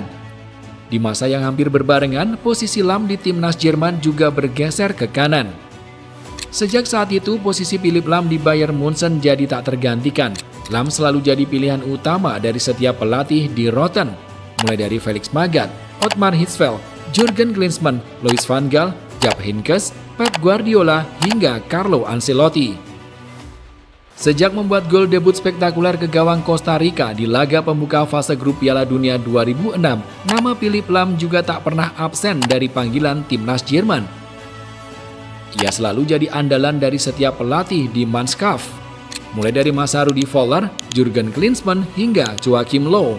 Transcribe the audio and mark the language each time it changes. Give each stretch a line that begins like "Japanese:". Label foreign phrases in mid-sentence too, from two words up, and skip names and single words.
Indonesian: Di masa yang hampir berbarengan, posisi Lahm di timnas Jerman juga bergeser ke kanan. Sejak saat itu, posisi Philipp Lahm di Bayern Munchen jadi tak tergantikan. Lahm selalu jadi pilihan utama dari setiap pelatih di Rotten. Mulai dari Felix Magath, Ottmar Hitzfeld, Jurgen Klinsmann, Louis van Gaal, Jupp Heynckes, Pep Guardiola, hingga Carlo Ancelotti. Sejak membuat gol debut spektakuler ke gawang Costa Rica di laga pembuka fase grup Piala Dunia 2006, nama Philipp Lahm juga tak pernah absen dari panggilan timnas Jerman. Ia selalu jadi andalan dari setiap pelatih di Mannschaft, mulai dari masa Rudi Völler, Jurgen Klinsmann, hingga Joachim Löw.